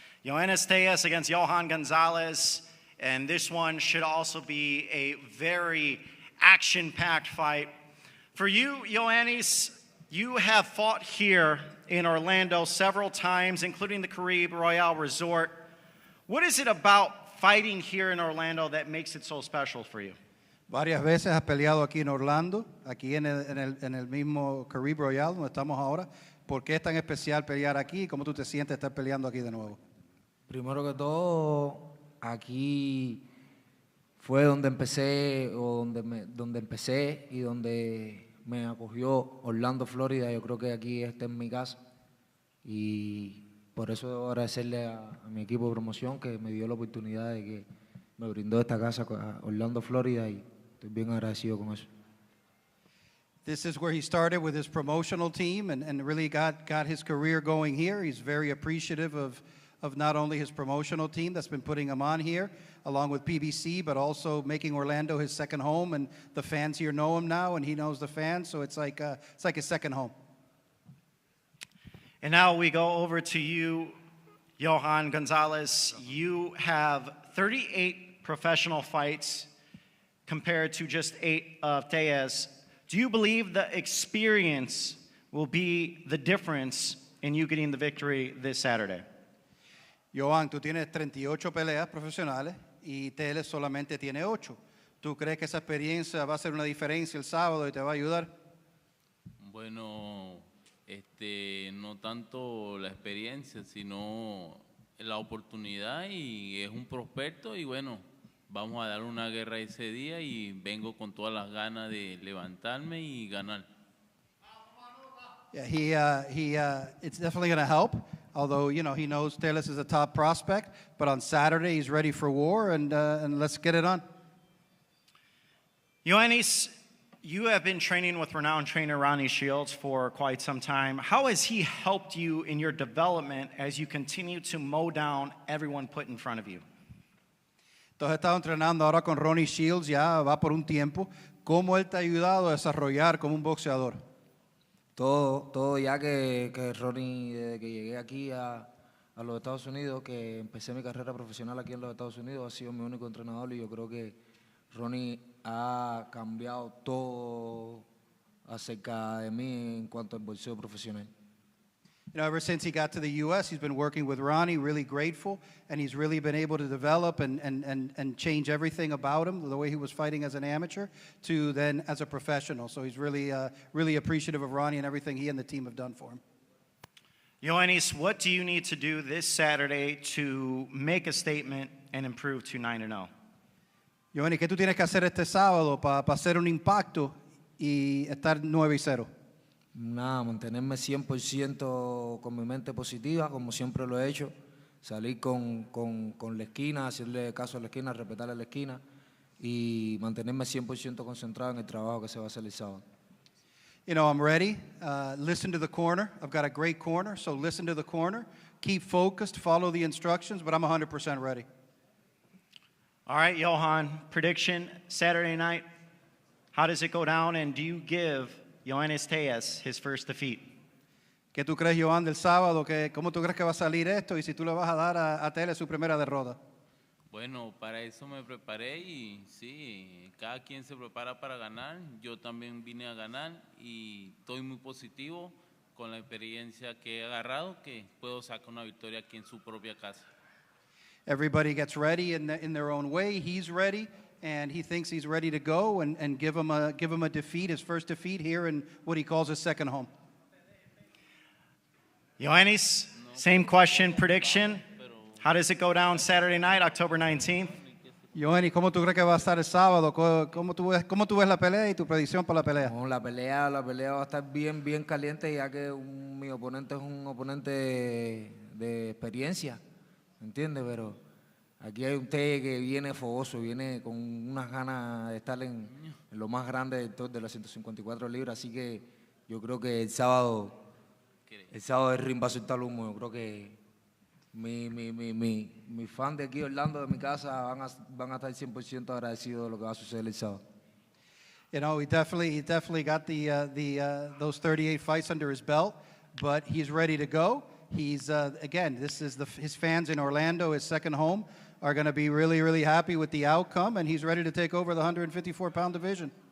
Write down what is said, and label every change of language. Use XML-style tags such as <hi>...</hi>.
<en>Yoenis Tszyu against Johan Gonzalez, and this one should also be a very action-packed fight. For you, Yoenis, you have fought here in Orlando several times, including the Caribe Royale Resort. What is it about fighting here in Orlando that makes it so special for you?</en> <es>Varias veces has peleado aquí en Orlando, aquí en el mismo Caribe Royale, donde estamos ahora. ¿Por qué es tan especial pelear aquí? ¿Cómo tú te sientes estar peleando aquí de nuevo? Primero que todo, aquí fue donde empecé, o donde empecé y donde me acogió Orlando, Florida. Yo creo que aquí esta es mi casa y por eso debo agradecerle a mi equipo de promoción que me dio la oportunidad de que me brindó esta casa a Orlando, Florida, y estoy bien agradecido con eso.</es> <en>This is where he started with his promotional team and really got his career going here. He's very appreciative of not only his promotional team that's been putting him on here, along with PBC, but also making Orlando his second home, and the fans here know him now, and he knows the fans, so it's like his second home. And now we go over to you, Johan Gonzalez. You have 38 professional fights compared to just 8 of Tszyu. Do you believe the experience will be the difference in you getting the victory this Saturday?</en> <es>Johan, tú tienes 38 peleas profesionales y Tele solamente tiene 8. ¿Tú crees que esa experiencia va a hacer una diferencia el sábado y te va a ayudar? Bueno, no tanto la experiencia, sino la oportunidad, y es un prospecto, y bueno, vamos a dar una guerra ese día y vengo con todas las ganas de levantarme y ganar.</es> <en>Yeah, it's definitely going to help. Although, he knows Teles is a top prospect, but on Saturday he's ready for war, and let's get it on. Yoenis, you have been training with renowned trainer Ronnie Shields for quite some time. How has he helped you in your development as you continue to mow down everyone put in front of you?</en> <es>Tú has estado entrenando ahora con Ronnie Shields, ya va por un tiempo. ¿Cómo él te ha ayudado a desarrollar como un boxeador? Todo ya que Ronnie, desde que llegué aquí a los Estados Unidos, que empecé mi carrera profesional aquí en los Estados Unidos, ha sido mi único entrenador, y yo creo que Ronnie ha cambiado todo acerca de mí en cuanto al boxeo profesional.</es> <en>Ever since he got to the U.S., he's been working with Ronnie, really grateful, and he's really been able to develop and change everything about him, the way he was fighting as an amateur to then as a professional. So he's really appreciative of Ronnie and everything he and the team have done for him. Yoenis, what do you need to do this Saturday to make a statement and improve to 9-0?</en> <es>Yoenis, ¿qué tú tienes que hacer este sábado para hacer un impacto y estar 9-0? Nada, mantenerme 100% con mi mente positiva, como siempre lo he hecho. Salir con la esquina, hacerle caso a la esquina, respetarle la esquina y mantenerme 100% concentrado en el trabajo que se va a hacer el sábado.</es> <en>I'm ready. Listen to the corner. I've got a great corner, so listen to the corner. Keep focused, follow the instructions, but I'm 100% ready. All right, Johan, prediction Saturday night. How does it go down, and do you give Yoenis Tszyu his first defeat?</en> <es>¿Qué tú crees, Johan, del sábado? ¿Cómo tú crees que va a salir esto? Y si tú le vas a dar a Tele su primera derrota. Bueno, para eso me preparé y sí, cada quien se prepara para ganar. Yo también vine a ganar y estoy muy positivo con la experiencia que he agarrado, que puedo sacar una victoria aquí en su propia casa.</es> <en>Everybody gets ready in their own way. He's ready, and he thinks he's ready to go and give him a defeat, his first defeat here in what he calls his second home. Ioannis, same question, prediction. How does it go down Saturday night, October 19th?</en> <es>Joanny, ¿cómo tú crees que va a estar el sábado? ¿Cómo tú ves la pelea y tu predicción para la pelea? No, la pelea va a estar bien, bien caliente, ya que mi oponente es un oponente de experiencia, ¿entiendes? Pero aquí hay un Tszyu que viene fogoso, viene con unas ganas de estar en lo más grande de las 154 libras, así que yo creo que el sábado el ring va a soltar humo. Yo creo que mi fan de aquí, Orlando, de mi casa, van a estar 100% agradecidos de lo que va a suceder el sábado.</es> <en>You know, he definitely got those 38 fights under his belt, but he's ready to go. He's again, this is his fans in Orlando, his second home, are going to be really, really happy with the outcome, and he's ready to take over the 154-pound division.</en>